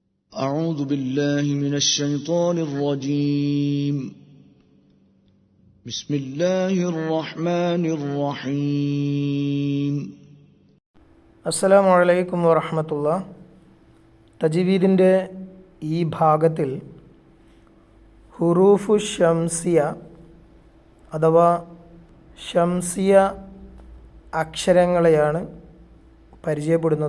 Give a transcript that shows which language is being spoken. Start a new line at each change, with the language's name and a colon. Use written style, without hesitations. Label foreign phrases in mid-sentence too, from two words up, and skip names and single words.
Arabic: أعوذ بالله من الشيطان الرجيم بسم الله الرحمن الرحيم السلام عليكم ورحمة الله.
Malayalam: തജ്വീദിൻ്റെ ഈ ഭാഗത്തിൽ
Arabic: حروف شمسية
Malayalam: അഥവാ ഷംസിയ അക്ഷരങ്ങളെയാണ് പരിചയപ്പെടുന്നത്.